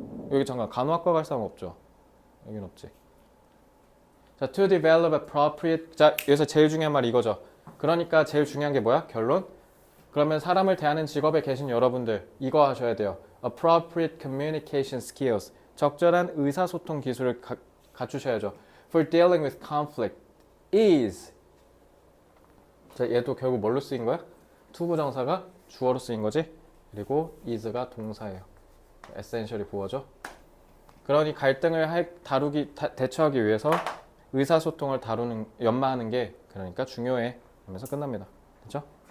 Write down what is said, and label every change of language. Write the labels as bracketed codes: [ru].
[ko] 여기 잠깐 간호학과 갈 사람 없죠? 여긴 없지. 자, [en] to develop appropriate. [ko] 자, 여기서 제일 중요한 말이 이거죠. 그러니까 제일 중요한 게 뭐야? 결론? 그러면 사람을 대하는 직업에 계신 여러분들 이거 하셔야 돼요. [en] Appropriate communication skills. [ko] 적절한 의사소통 기술을 갖추셔야죠. [en] For dealing with conflict is. [ko] 자, 얘도 결국 뭘로 쓰인 거야? 투부정사가 주어로 쓰인 거지. 그리고 is가 동사예요. essentially 부어죠. 그러니 갈등을 대처하기 위해서 의사소통을 연마하는 게 그러니까 중요해. 하면서 끝납니다. 그렇죠?